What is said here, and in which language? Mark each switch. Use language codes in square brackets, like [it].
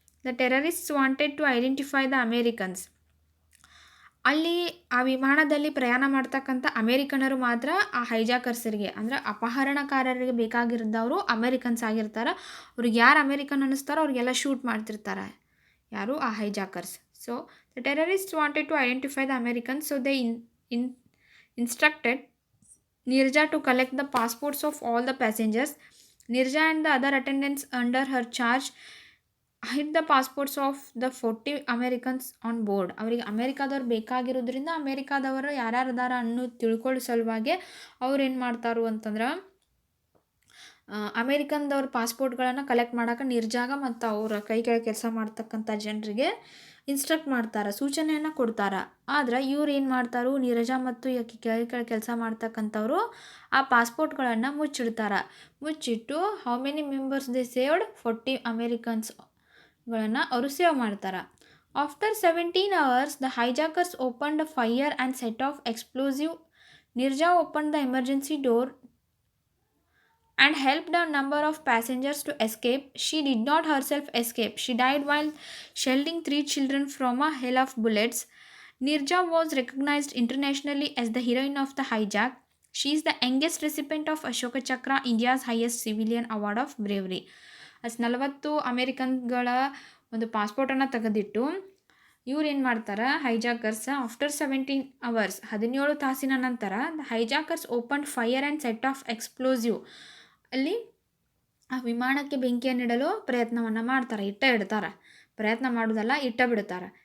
[en] The terrorists wanted to identify the Americans. [kn] ಅಲ್ಲಿ ಆ ವಿಮಾನದಲ್ಲಿ ಪ್ರಯಾಣ ಮಾಡ್ತಕ್ಕಂಥ ಅಮೇರಿಕನರು ಮಾತ್ರ ಆ ಹೈಜಾಕರ್ಸರಿಗೆ ಅಂದರೆ ಅಪಹರಣಕಾರರಿಗೆ ಬೇಕಾಗಿರೋದವರು ಅಮೇರಿಕನ್ಸ್ ಆಗಿರ್ತಾರೆ. ಅವ್ರಿಗೆ ಯಾರು ಅಮೇರಿಕನ್ ಅನ್ನಿಸ್ತಾರೋ ಅವ್ರಿಗೆಲ್ಲ ಶೂಟ್ ಮಾಡ್ತಿರ್ತಾರೆ, ಯಾರು ಆ ಹೈಜಾಕರ್ಸ್. [en] So the terrorists wanted to identify the Americans, so they instructed Neeraja to collect the passports of all the passengers. Neeraja and the other attendants under her charge hid the passports of the 40 Americans on board. [kn] ಅವರಿಗೆ ಅಮೇರಿಕಾದವ್ರು ಬೇಕಾಗಿರೋದ್ರಿಂದ ಅಮೇರಿಕಾದವರು ಯಾರ್ಯಾರು ಅದಾರ ಅನ್ನೋದು ತಿಳ್ಕೊಳ್ಳೋ ಸಲುವಾಗಿ ಅವ್ರು ಏನು ಮಾಡ್ತಾರು ಅಂತಂದ್ರೆ ಅಮೇರಿಕನ್ದವ್ರ ಪಾಸ್ಪೋರ್ಟ್ಗಳನ್ನು collect ಮಾಡೋಕೆ ನಿರ್ಜಾಗ ಮತ್ತು ಅವರ ಕೈ ಕೆಳಗೆ ಕೆಲಸ ಮಾಡ್ತಕ್ಕಂಥ ಜನರಿಗೆ ಇನ್ಸ್ಟ್ರಕ್ಟ್ ಮಾಡ್ತಾರೆ, ಸೂಚನೆಯನ್ನು ಕೊಡ್ತಾರೆ. ಆದ್ರೆ ಇವ್ರು ಏನು ಮಾಡ್ತಾರು, ನೀರಜ ಮತ್ತು ಕೈ ಕೆಳಗೆ ಕೆಲಸ ಮಾಡ್ತಕ್ಕಂಥವ್ರು ಆ ಪಾಸ್ಪೋರ್ಟ್ಗಳನ್ನು ಮುಚ್ಚಿಡ್ತಾರೆ. ಮುಚ್ಚಿಟ್ಟು [en] how many members they saved [kn] 40 ಅಮೇರಿಕನ್ಸ್ಗಳನ್ನು ಅವರು ಸೇವ್ ಮಾಡ್ತಾರೆ. [en] After 17 hours the hijackers open the fire and set off explosive. Nirja open the emergency door and helped a number of passengers to escape. She did not herself escape. She died while shielding 3 children from a hail of bullets. Nirja was recognized internationally as the heroine of the hijack. She is the youngest recipient of Ashoka Chakra, India's highest civilian award of bravery. [kn] 40 ಅಮೇರಿಕನ್ಗಳ ಒಂದು ಪಾಸ್ಪೋರ್ಟನ್ನು ತೆಗೆದಿಟ್ಟು ಇವ್ರು ಏನು ಮಾಡ್ತಾರೆ, ಹೈಜಾಕರ್ಸ್ [en] after 17 hours [kn] 17 ತಾಸಿನ ನಂತರ [en] The hijackers open fire and set off explosive. [kn] ಅಲ್ಲಿ ಆ ವಿಮಾನಕ್ಕೆ ಬೆಂಕಿಯನ್ನು ಇಡಲು ಪ್ರಯತ್ನವನ್ನು ಮಾಡ್ತಾರೆ, ಇಡ್ತಾರೆ, ಪ್ರಯತ್ನ ಮಾಡೋದಲ್ಲ ಇಟ್ಟ ಬಿಡ್ತಾರೆ.